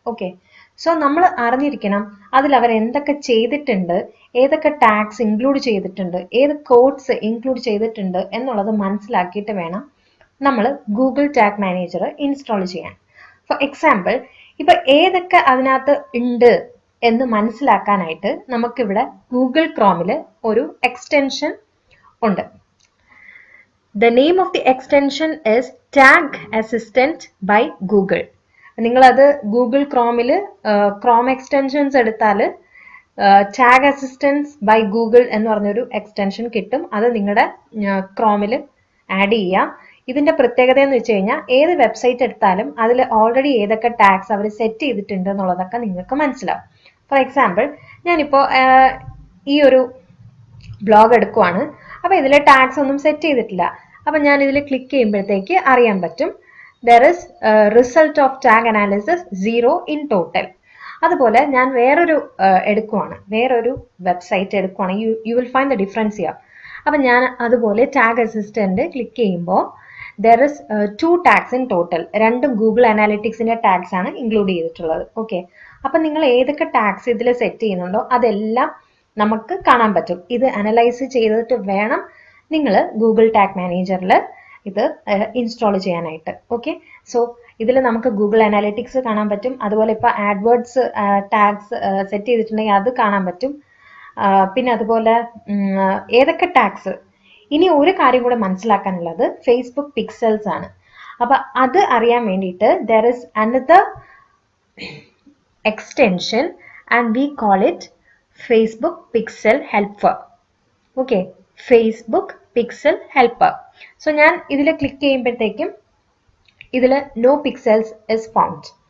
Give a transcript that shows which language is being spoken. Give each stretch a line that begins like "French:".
Malayalam: Okay, so നമ്മൾ അറിഞ്ഞിരിക്കണം അതിൽ അവർ എന്തൊക്കെ ചെയ്തിട്ടുണ്ട്, ഏതൊക്കെ ടാഗ്സ് ഇൻക്ലൂഡ് ചെയ്തിട്ടുണ്ട്, ഏത് കോഡ്സ് ഇൻക്ലൂഡ് ചെയ്തിട്ടുണ്ട് എന്നുള്ളത് മനസ്സിലാക്കിയിട്ട് വേണം നമ്മൾ ഗൂഗിൾ ടാഗ് മാനേജർ ഇൻസ്റ്റാൾ ചെയ്യാൻ. ഫോർ എക്സാമ്പിൾ, ഇപ്പൊ ഏതൊക്കെ അതിനകത്ത് ഉണ്ട് എന്ന് മനസ്സിലാക്കാനായിട്ട് നമുക്കിവിടെ ഗൂഗിൾ ക്രോമിൽ ഒരു എക്സ്റ്റൻഷൻ ഉണ്ട്.
English: The name of the extension is Tag Assistant by Google.
Malayalam: നിങ്ങളത് ഗൂഗിൾ ക്രോമിൽ ക്രോം എക്സ്റ്റൻഷൻസ് എടുത്താൽ ടാഗ് അസിസ്റ്റൻസ് ബൈ ഗൂഗിൾ എന്ന് പറഞ്ഞൊരു എക്സ്റ്റൻഷൻ കിട്ടും. അത് നിങ്ങളുടെ ക്രോമിൽ ആഡ് ചെയ്യാം. ഇതിന്റെ പ്രത്യേകത എന്ന് വെച്ച് കഴിഞ്ഞാൽ ഏത് വെബ്സൈറ്റ് എടുത്താലും അതിൽ ഓൾറെഡി ഏതൊക്കെ ടാഗ്സ് അവർ സെറ്റ് ചെയ്തിട്ടുണ്ട് എന്നുള്ളതൊക്കെ നിങ്ങൾക്ക് മനസ്സിലാവും. ഫോർ എക്സാമ്പിൾ, ഞാനിപ്പോൾ ഈ ഒരു ബ്ലോഗ് എടുക്കുവാണ്, അപ്പോൾ ഇതിൽ ടാഗ്സ് ഒന്നും സെറ്റ് ചെയ്തിട്ടില്ല. അപ്പം ഞാൻ ഇതിൽ ക്ലിക്ക് ചെയ്യുമ്പോഴത്തേക്ക് അറിയാൻ പറ്റും
English: there is result of tag analysis 0 in total.
Malayalam: അതുപോലെ ഞാൻ വേറൊരു website എടുക്കുവാണ്,
English: You will find the difference here.
Malayalam: അപ്പം ഞാൻ അതുപോലെ ടാഗ് അസിസ്റ്റന്റ് ക്ലിക്ക് ചെയ്യുമ്പോൾ
English: there is 2 tags in total.
Malayalam: രണ്ടും ഗൂഗിൾ അനാലിറ്റിക്സിന്റെ ടാഗ്സ് ആണ് ഇൻക്ലൂഡ് ചെയ്തിട്ടുള്ളത്. ഓക്കെ, അപ്പം നിങ്ങൾ ഏതൊക്കെ ടാഗ്സ് ഇതിൽ സെറ്റ് ചെയ്യുന്നുണ്ടോ അതെല്ലാം നമുക്ക് കാണാൻ പറ്റും. ഇത് അനലൈസ് ചെയ്തിട്ട് വേണം നിങ്ങൾ ഗൂഗിൾ ടാഗ് മാനേജറിൽ ഇത് ഇൻസ്റ്റാൾ ചെയ്യാനായിട്ട്. ഓക്കെ, സോ ഇതിൽ നമുക്ക് ഗൂഗിൾ അനാലിറ്റിക്സ് കാണാൻ പറ്റും, അതുപോലെ ഇപ്പോൾ ആഡ്വേർഡ്സ് ടാഗ്സ് സെറ്റ് ചെയ്തിട്ടുണ്ടെങ്കിൽ അത് കാണാൻ പറ്റും, പിന്നെ അതുപോലെ ഏതൊക്കെ ടാഗ്സ്. ഇനി ഒരു കാര്യം കൂടെ മനസ്സിലാക്കാനുള്ളത് ഫേസ്ബുക്ക് പിക്സൽസ് ആണ്. അപ്പം അത് അറിയാൻ വേണ്ടിയിട്ട്
English: there is another extension and we call it Facebook Pixel Helper. Okay, Facebook pixel helper.
Malayalam: So ഞാൻ ഇതിൽ ക്ലിക്ക് ചെയ്യുമ്പോഴത്തേക്കും ഇതിൽ
English: No pixels is found.